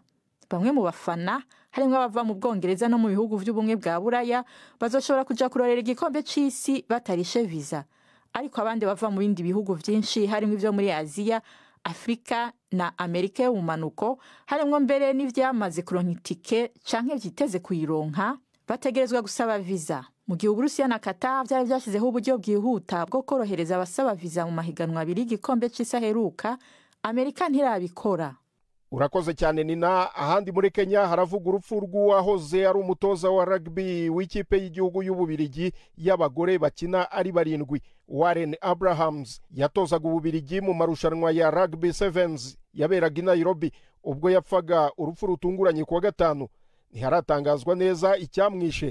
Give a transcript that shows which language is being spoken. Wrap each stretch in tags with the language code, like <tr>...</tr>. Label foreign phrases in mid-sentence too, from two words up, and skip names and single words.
<rn>Bamwe mu bafana harimo abava mu Bwongereza no mu bihugu by'ubumwe bwa Buraya bazoshobora kuja kurorera igikombe cy'isi batarishe visa, ariko abandi bava mu bindi bihugu byinshi harimo ivyo muri Aziya, Afrika na Amerika y'ubumanuko, harimo mbere n'ivyamaze kuronka itike canke vyiteze kuyironka, bategerezwa gusaba visa. Mu gihe Uburusiya na Qatar byari byashizeho uburyo bwihuta bwo korohereza abasaba visa mu mahiganwa abiri y'igikombe cy'isi aheruka, Amerika ntirabikora.</rn> <rw>Urakoze cyane Nina. Ahandi muri Kenya haravuga urupfu rw'uwahoze ari umutoza wa rugby w'ikipe y'igihugu y'Ububirigi y'abagore bakina ari 7, Warren Abrahams. Yatozaga Ububirigi mu marushanwa ya Rugby Sevens yaberaga i Nairobi. Ubwo yapfaga urupfu rutunguranye kuwa gatanu, ntiharatangazwa neza icyamwishe.</rw>